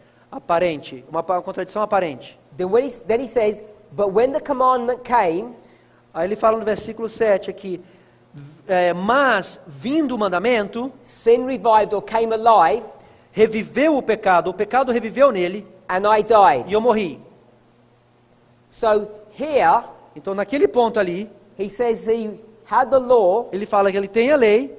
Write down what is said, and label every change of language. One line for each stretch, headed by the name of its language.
Portuguese: Aparente, uma contradição aparente.
English: then he says, but when the commandment came,
Portuguese: Aí ele fala no versículo 7 aqui, mas vindo o mandamento,
English: sin revived or came alive,
Portuguese: reviveu o pecado reviveu nele,
English: and I died.
Portuguese: e eu morri.
English: So here,
Portuguese: Então naquele ponto ali,
English: he says he had the law,
Portuguese: ele fala que ele tem a lei,